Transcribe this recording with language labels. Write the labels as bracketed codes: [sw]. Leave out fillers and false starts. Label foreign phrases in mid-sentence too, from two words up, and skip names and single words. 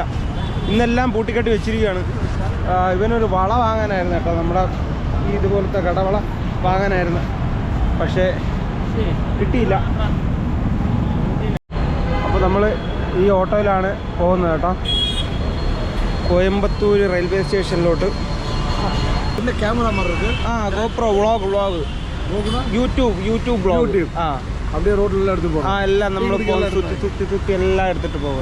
[ml] ഇന്നെല്ലാം പൂട്ടിക്കെട്ടി വെച്ചിരിക്കുകയാണ്. ഇവനൊരു വള വാങ്ങാനായിരുന്നു കേട്ടോ, നമ്മുടെ ഈ ഇതുപോലത്തെ കടവള വാങ്ങാനായിരുന്നു. പക്ഷേ കിട്ടിയില്ല. അപ്പോൾ നമ്മൾ ഈ ഓട്ടോയിലാണ് പോകുന്നത് കേട്ടോ, കോയമ്പത്തൂർ റെയിൽവേ സ്റ്റേഷനിലോട്ട്. [ta] இந்த கேமரா மாதிரி இருக்கு. [en] GoPro vlog YouTube vlog. [ta] அப்படியே ரோட்ல எல்லாம் எடுத்து போறோம். [ml] എല്ലാം നമ്മൾ സുത്തി എല്ലാം എടുത്തിട്ട് പോവുക.